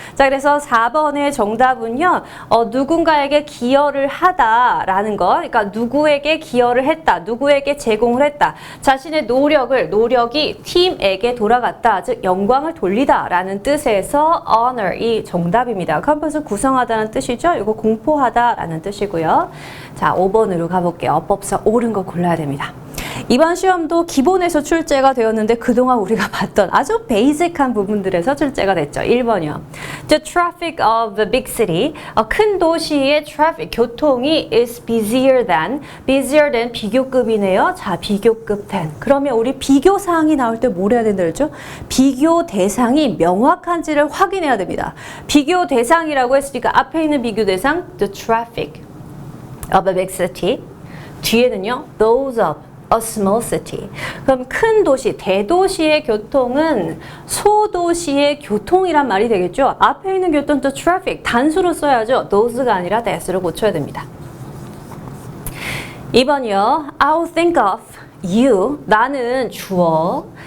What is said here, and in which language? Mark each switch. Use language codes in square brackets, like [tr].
[ko] 자, 그래서 4번의 정답은요. 누군가에게 기여를 하다라는 거, 그러니까 누구에게 기여를 했다, 누구에게 제공을 했다, 자신의 노력이 팀에게 돌아갔다, 즉 영광을 돌리다라는 뜻에서 honor 이 정답입니다. 컴포즈 구성하다는 뜻이죠. 이거 공포하다라는 뜻이고요. 자, 5번으로 가볼게요. 어법상 옳은 거 골라야 됩니다. 이번 시험도 기본에서 출제가 되었는데 그동안 우리가 봤던 아주 베이직한 부분들에서 출제가 됐죠. 1번이요. [en] The traffic of the big city. [ko] 큰 도시의 traffic, 교통이 [en] is busier than [ko] 비교급이네요. 자, 비교급 than. 그러면 우리 비교 사항이 나올 때 뭘 해야 된다 그랬죠? 비교 대상이 명확한지를 확인해야 됩니다. 비교 대상이라고 했으니까 앞에 있는 비교 대상 [en] the traffic of a big city. [ko] 뒤에는요 [en] those of a small city. [ko] 그럼 큰 도시, 대도시의 교통은 소도시의 교통이란 말이 되겠죠. 앞에 있는 교통 또 traffic 단수로 써야죠. those가 아니라 that으로 고쳐야 됩니다. 2번이요. [en] I'll think of you. [ko] 나는 주어.